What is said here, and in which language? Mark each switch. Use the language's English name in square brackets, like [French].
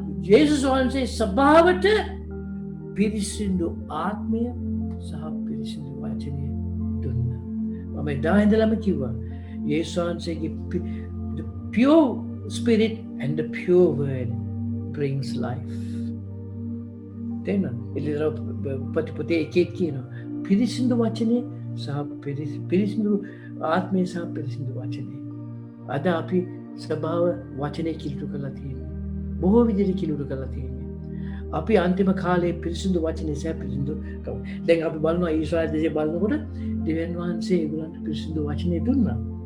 [Sinhala] යේසුස් වහන්සේ සභාවට පිරිසිදු ආත්මය සහ පිරිසිදු වචනය දුන්නා. මම එදා ඉඳලම කිව්වා යේසුස් වහන්සේගේ [English] the pure spirit and the pure word brings life. [Sinhala] එළිදර පොතේ එකේ කියනවා පිරිසිදු වචනය සහ පිරිසිදු ආත්මය සහ පිරිසිදු වචනය. අද අපි ස්වභාව වචනේ කිලුට කරලා තියෙන්නේ. බොහෝ විදිහට කිලුට කරලා තියෙන්නේ. අපි අන්තිම කාලේ පිරිසිදු වචනේ සෑ පිරිසිදු දැන් අපි බලනවා ඊශ්‍රායල් දේශේ බලනකොට දෙවියන් වහන්සේ ඒගොල්ලන්ට පිරිසිදු වචනේ දුන්නා.